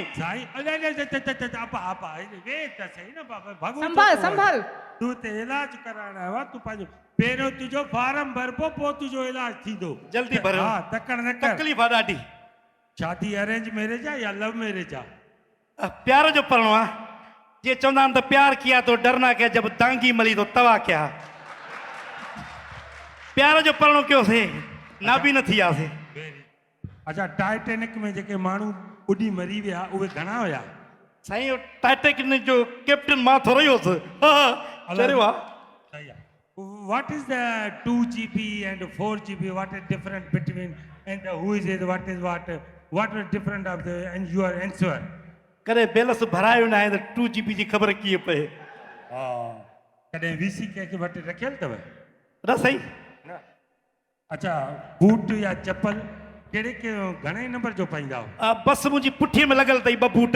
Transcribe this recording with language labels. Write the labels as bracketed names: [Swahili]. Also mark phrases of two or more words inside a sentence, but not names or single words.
[Sindhi] साईं आपा वे त सही न बाबा भॻो संभाल संभाल। तूं ते इलाज कराइण आयो आहे, तूं पंहिंजो पहिरियों तुंहिंजो फार्म भरबो, पोइ तुंहिंजो इलाज थींदो। जल्दी भरियो। हा तकड़ न कर। तकलीफ़ आहे ॾाढी। शादी [English] arrange marriage [Sindhi] आहे या [English] love marriage [Sindhi] आहे? प्यार जो पढ़णो आहे। ये चवंदा आहिनि त [Hindi] प्यार किया तो डरना क्या, जब दांगी मली तो तवा क्या। [Sindhi] प्यार जो पढ़णो कयोसीं, नाबी न थी वियासीं। अच्छा टाइटेनिक में जेके माण्हू बुॾी मरी विया उहे घणा हुया? साईं टाइटेनिक जो कैप्टन मां थोरो ई हुउसि। चरियो आहे। सही आहे। [English] what is the 2 GB and 4 GB? What is different between and who is it? What is what? What is different of the and your answer? [Sindhi] कॾहिं बैलेंस भरायो न आहे त 2 GB जी ख़बर कीअं पए कॾहिं VC के वटि रखियल अथव? न सही अच्छा बूट या चप्पल कहिड़े के घणे नंबर जो पाईंदा हो? बस मुंहिंजी पुठीअ में लॻल अथई 2 बूट